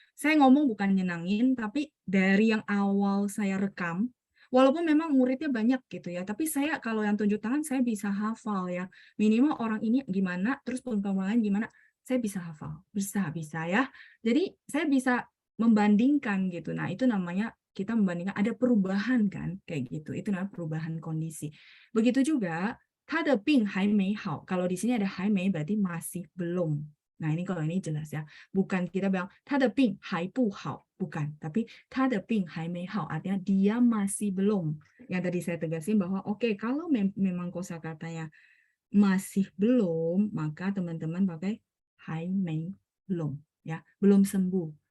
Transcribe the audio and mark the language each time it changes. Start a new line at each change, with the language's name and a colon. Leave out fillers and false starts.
Indonesian: Saya ngomong bukan nyenangin, tapi dari yang awal saya rekam, walaupun memang muridnya banyak gitu ya, tapi saya kalau yang tunjuk tangan saya bisa hafal ya. Minimal orang ini gimana, terus perkembangan gimana, saya bisa hafal. Bisa ya. Jadi saya bisa membandingkan gitu. Nah, itu namanya kita membandingkan, ada perubahan kan, kayak gitu. Itu namanya perubahan kondisi.
Chinese: Begitu juga, 他的病还没好.
Indonesian: Kalau di sini ada 还没 berarti masih belum. Nah, ini kalau ini jelas ya. Bukan kita bilang 他的病还不好, bukan. Tapi 他的病还没好, artinya dia masih belum. Yang tadi saya tegasin bahwa oke, kalau memang kosakatanya masih belum, maka teman-teman pakai 还没 belum ya, belum sembuh.